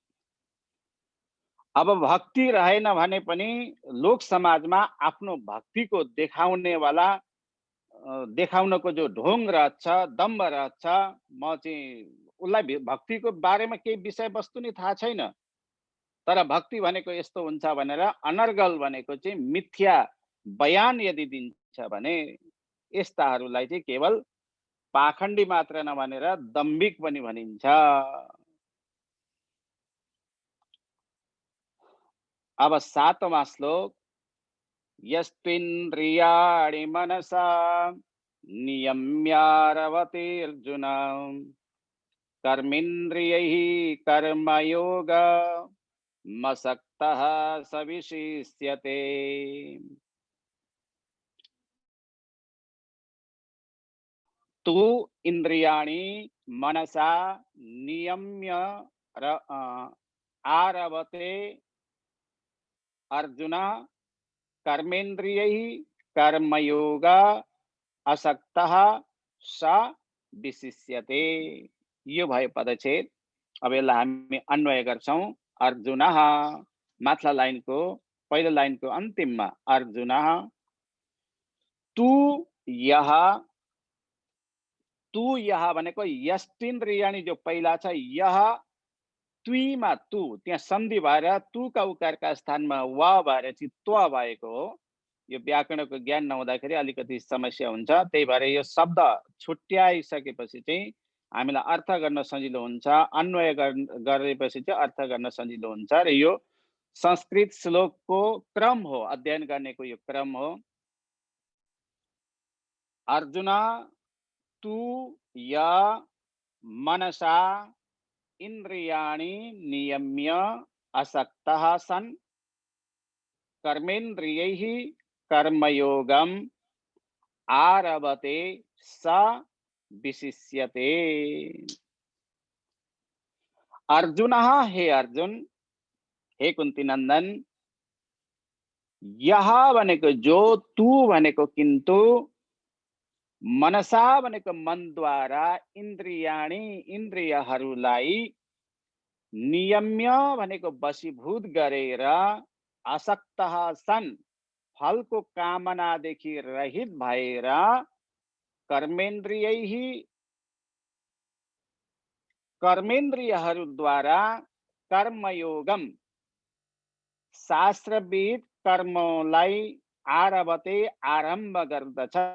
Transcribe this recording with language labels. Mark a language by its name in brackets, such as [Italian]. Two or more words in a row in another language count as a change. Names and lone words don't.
[Nepali] अब भक्ति रहेन भने पनि लोक समाजमा आफ्नो भक्तिको देखाउनेवाला देखाउनको जो ढोङ रहन्छ, दम्भ रहन्छ, म चाहिँ उसलाई भक्तिको बारेमा केही विषय वस्तु नै थाहा छैन, तर भक्ति भनेको यस्तो हुन्छ भनेर अनर्गल भनेको चाहिँ मिथ्या बयान यदि दिन्छ भने यस्ताहरूलाई चाहिँ केवल पाखण्डी मात्र नभनेर दम्भिक पनि भनिन्छ। अब 7वां श्लोक, [Sanskrit] यस्त्विन्द्रियाणि मनसा नियम्यारवते अर्जुन कर्मेन्द्रियैः कर्मयोग मसक्तः स विशिष्यते। तु इंद्रियाणि मनसा नियम्य आरभते अर्जुन कर्मेन्द्रियैः कर्मयोग असक्तः स विशिष्यते। [Nepali] यो भयो पदच्छेद। अब यसलाई हामी अन्वय गर्छौं। अर्जुनः, माथिल्ला लाइनको पहिलो लाइनको अन्तिममा [Sanskrit] अर्जुनः तु यः, तु यः [Nepali] भनेको यष्टिन्द्रियाणि जो पहिला छ, यः तुईमा तु त्यहाँ सन्धि भएर तुका उकारका स्थानमा व भएर चाहिँ त्व भएको हो। यो व्याकरणको ज्ञान नहुँदाखेरि अलिकति समस्या हुन्छ। त्यही भएर यो शब्द छुट्याइसकेपछि चाहिँ हामीलाई अर्थ गर्न सजिलो हुन्छ, अन्वय गरेपछि चाहिँ अर्थ गर्न सजिलो हुन्छ। र यो संस्कृत श्लोकको क्रम हो, अध्ययन गर्नेको यो क्रम हो। [Sanskrit] अर्जुन तु य मनसा इन्द्रियाणि नियम्य असक्तः सन् कर्मेन्द्रियैः कर्मयोगम् आरभते स विशिष्यते। [Nepali] अर्जुन, हे अर्जुन, हे कुन्ती नन्दन, यह भनेको जो, तू भनेको किन्तु, मनसा भनेको मनद्वारा, इन्द्रियाणि इन्द्रियहरूलाई, नियम्य भनेको वशीभूत गरेर, [Sanskrit] आसक्तः सन् [Nepali] फलको कामनादेखि रहित भएर, कर्मेन्द्रियहरूद्वारा कर्मयोगम शास्त्रविद कर्मलाई आरभते आरम्भ गर्दछ।